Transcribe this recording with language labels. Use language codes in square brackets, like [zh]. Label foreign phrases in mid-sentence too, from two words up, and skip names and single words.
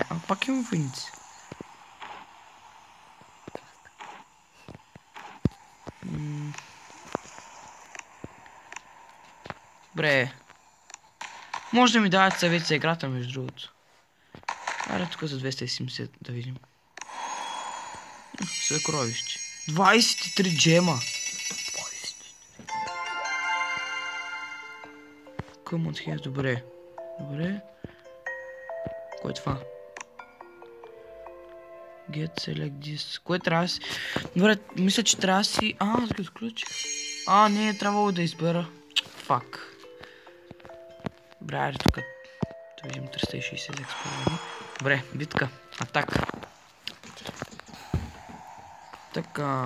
[bg] А пак имам войници. Добре. Може да ми дават съвет за играта, между другото. Аре тук за 270 да видим. Съкровище. 23 джема. [en] Come on here, [bg] добре. Добре. Кой е това? [en] Get select this. [bg] Кое трябва да си? Добре, мисля, че трябва да си... аз го изключих. Не е трябвало да избера. Фак. Добре, айде тук. Да видим 360 експорта. Добре, битка. Атака. Така.